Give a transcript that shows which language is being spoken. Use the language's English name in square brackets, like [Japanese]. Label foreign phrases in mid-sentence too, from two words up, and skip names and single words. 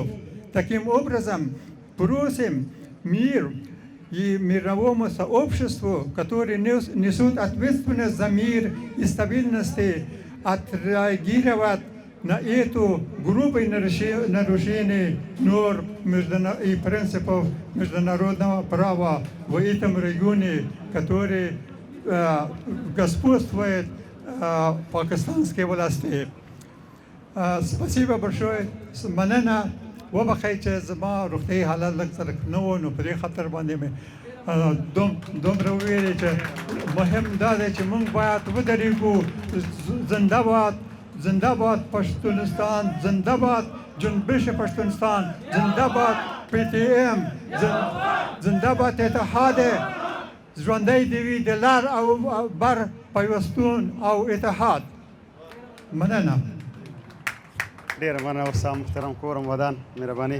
[Russian] Таким образом, просим мир и мировому сообществу, которые несут ответственность за мир и стабильность, отреагировать на это грубое нарушение норм и принципов международного права в этом регионе, который господствует пакистанские власти. Спасибо большое. [Pashto] مننه وبخیر چې زما روغتیایي حالت لږ څه نو په دې خاطر باندې مې دومره ویلي چې مهم دا دی چې موږ باید ودرېږو. زنده باد زنده باد پښتونستان، زنده باد جنبش پښتونستان، زنده باد پی ټی ایم، زنده باد اتحاد، ژوندی دې وي د لر او بر پیوستون او اتحاد. مننه. ډېره مننه ورسا محترم کورم ودان مهرباني.